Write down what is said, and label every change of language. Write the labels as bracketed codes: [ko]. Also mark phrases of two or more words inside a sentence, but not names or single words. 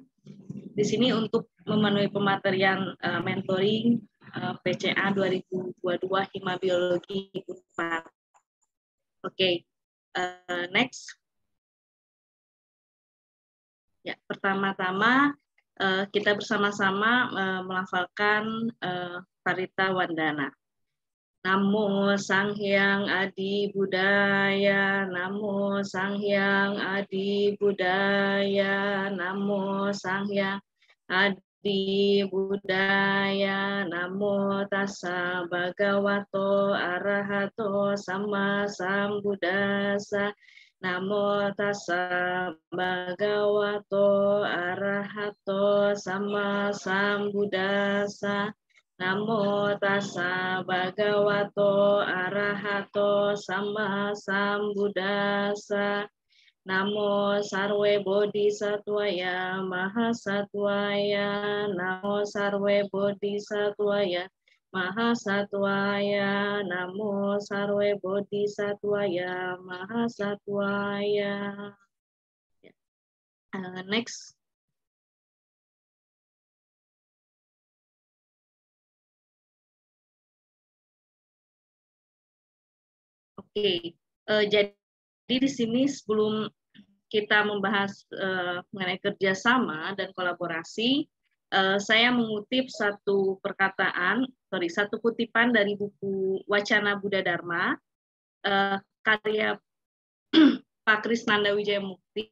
[id] Di sini untuk memenuhi pematerian mentoring PCA 2022 Hima Biologi Unpad. Oke, next. Ya, pertama-tama kita bersama-sama melafalkan Parita Wandana. [kaw] Namo Sang Hyang Adi Budaya, Namo Sang Hyang Adi Budaya, Namo Sang Hyang Adi Budaya, [pi] Namo Tassa Bhagavato Arahato Sama Sambuddhassa. Namo Tassa Bhagavato Arahato Sama Sambuddhassa. Namo Tassa Bhagavato Arahato Sama Sambuddhassa. [sa] Namo Sarwe Bodhisattvaya Mahasattvaya. Namo Sarwe Bodhisattvaya Mahasattvaya. Namo Sarwe Bodhisattvaya Mahasattvaya. [id] Next. Oke, jadi di sini sebelum kita membahas mengenai kerjasama dan kolaborasi, saya mengutip satu kutipan dari buku Wacana Buddha Dharma, karya Pak Krisnanda Wijayamukti.